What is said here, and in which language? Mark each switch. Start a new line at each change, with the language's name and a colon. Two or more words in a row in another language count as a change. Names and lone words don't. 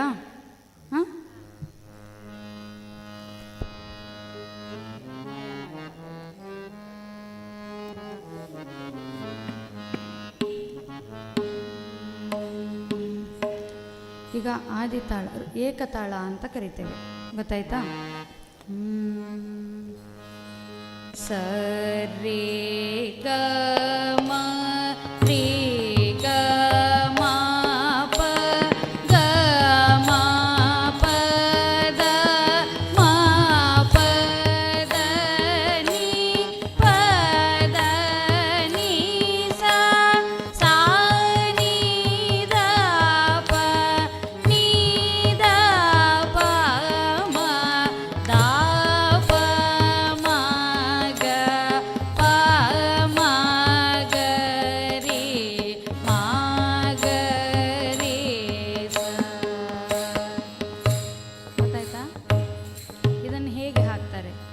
Kannada: ಹಾಂ, ಈಗ ಆದಿತಾಳ, ಏಕತಾಳ ಅಂತ ಕರಿತೇವೆ. ಗೊತ್ತಾಯ್ತಾ? ಸರಿ ಗ ಮ ರೀ ಗ ಮ ಪ ಗ ಮ ಪ ದ ಮ ಪ ದ ನೀ ಪ ದ ನೀ ಸಾ ಸಾ ನೀ ದ ಪ ನೀ ದ ಪ ಮ ದ ಪ ಮ ಗ ಪ ಮ ಗ ರೀ ಮ ಗ ರೀ ಸ. ಗೊತ್ತಾಯ್ತಾ? ಇದನ್ನು ಹೇಗೆ ಹಾಕ್ತಾರೆ?